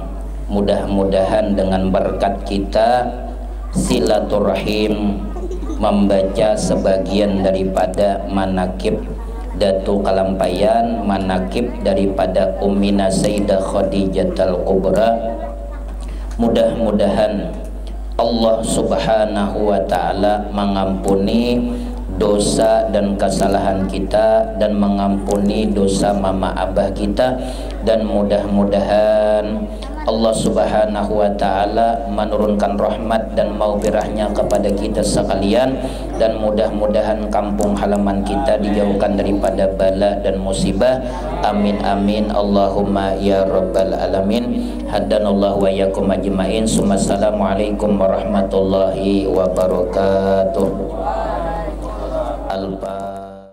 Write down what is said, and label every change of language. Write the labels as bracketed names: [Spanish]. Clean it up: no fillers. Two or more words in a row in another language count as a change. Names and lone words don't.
[Indonesian] Mudah-mudahan dengan berkat kita silaturahim membaca sebagian daripada manakib Datu Kalampayan, manakib daripada Ummina Sayyidah Khadijatul Kubra. Mudah-mudahan [Arabic] الله سبحانه وتعالى [Indonesian] mengampuni dosa dan kesalahan kita, dan mengampuni dosa mama abah kita, dan mudah-mudahan [Arabic] الله سبحانه وتعالى [Indonesian] menurunkan rahmat dan maghfirahnya kepada kita sekalian, dan mudah-mudahan kampung halaman kita dijauhkan daripada bala dan musibah. [Arabic] آمين آمين اللهم يا رب العالمين. هدانا الله وإياكم أجمعين. السلام عليكم ورحمة الله وبركاته. Al-Fatihah.